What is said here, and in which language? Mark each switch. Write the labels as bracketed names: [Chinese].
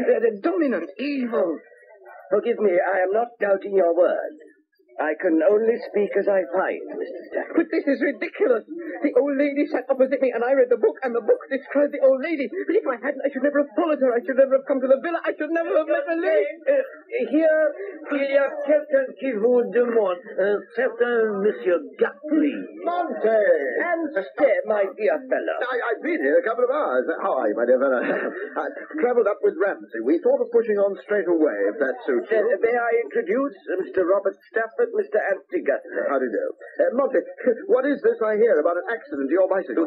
[English] The dominant evil. Forgive me, I am not doubting your word. I can only speak as I find, Mr. Stafford. But this is ridiculous. The old lady sat opposite me, and I read the book, and the book described the old lady. But if I hadn't, I should never have followed her. I should never have come to the villa. I should never have met her live. [French] Here, il y a quelqu'un qui vous demande, certain Monsieur Guthrie. [English] Monte! And stay, my dear fellow. I've been here a couple of hours. How are you, my dear fellow? I travelled up with Ramsay. We thought of pushing on straight away, if that suits you. May I introduce Mr. Robert Stafford, Mr. Anthony Guthrie? How do you do? Monty, what is this I hear about an accident to your bicycle?